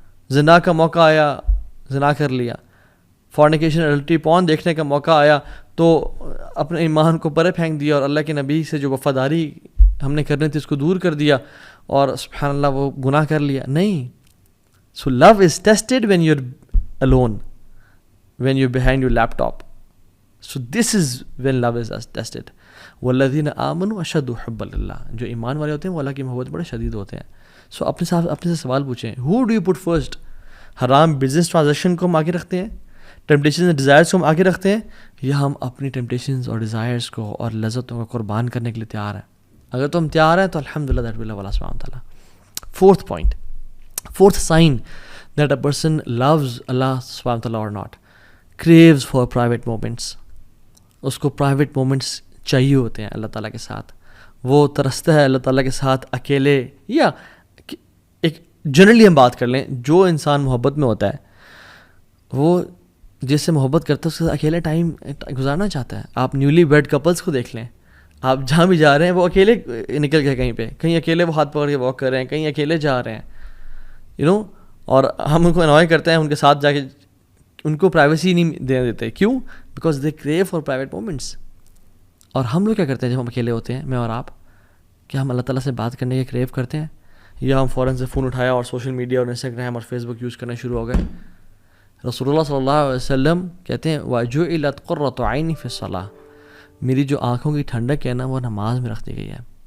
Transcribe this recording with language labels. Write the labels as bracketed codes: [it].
[ur] زنا کا موقع آیا، زنا کر لیا. فورنیکیشن اڈلٹری پون دیکھنے کا موقع آیا تو اپنے ایمان کو پرے پھینک دیا اور اللہ کے نبی سے جو وفاداری ہم نے کرنی تھی اس کو دور کر دیا اور سبحان اللہ وہ گناہ کر لیا. نہیں. [en] So love is tested when you are alone, when you're behind your laptop. So this is when love is tested. [ar] والذین آمنوا اشد حبا للہ. [ur] جو ایمان والے ہوتے ہیں وہ اللہ کی محبت بڑے شدید ہوتے ہیں. سو اپنے سے سوال پوچھیں، [en] who do you put first؟ [ur] حرام بزنس ٹرانزیکشن کو ہم آگے رکھتے ہیں، ٹیمپٹیشنز اور ڈیزائرز کو ہم آگے رکھتے ہیں، یا ہم اپنی ٹیمپٹیشنز اور ڈیزائرز کو اور لذتوں کو قربان کرنے کے لیے تیار ہیں؟ اگر تم تیار ہیں تو الحمدللہ [en] that will love [ur] اللہ سبحانہ وتعالیٰ. [en] Fourth point, fourth sign that a person loves Allah سبحانہ وتعالیٰ اور not، craves for private moments. [ur] اس کو پرائیویٹ مومنٹس چاہیے ہوتے ہیں اللہ تعالیٰ کے ساتھ. وہ ترستا ہے اللہ تعالیٰ کے ساتھ اکیلے، یا ایک جنرلی ہم بات کر لیں، جو انسان محبت میں ہوتا ہے وہ جس سے محبت کرتا ہے اس کے ساتھ اکیلے ٹائم گزارنا چاہتا ہے. آپ نیولی ویڈ کپلس کو دیکھ لیں، آپ جہاں بھی جا رہے ہیں وہ اکیلے نکل گئے کہیں پہ، کہیں اکیلے وہ ہاتھ پکڑ کے واک کر رہے ہیں، کہیں اکیلے جا رہے ہیں اور ہم ان کو انوائے کرتے ہیں ان کے ساتھ جا کے، ان کو پرائیویسی نہیں دینے دیتے. [en] کیوں؟ Because they crave for private moments. [ur] اور ہم لوگ کیا کرتے ہیں جب ہم اکیلے ہوتے ہیں، میں اور آپ، کیا ہم اللہ تعالیٰ سے بات کرنے کے کریو کرتے ہیں، یا ہم فوراً سے فون اٹھایا اور سوشل میڈیا اور انسٹاگرام اور فیس بک یوز کرنا شروع ہو گئے؟ رسول اللہ صلی اللہ علیہ وسلم کہتے ہیں [ar] وَجُعِلَتْ قُرَّةُ عَيْنِي فِي الصَّلَاةِ، [ur] میری جو آنکھوں کی ٹھنڈک ہے نا وہ نماز میں رکھ دی گئی ہے.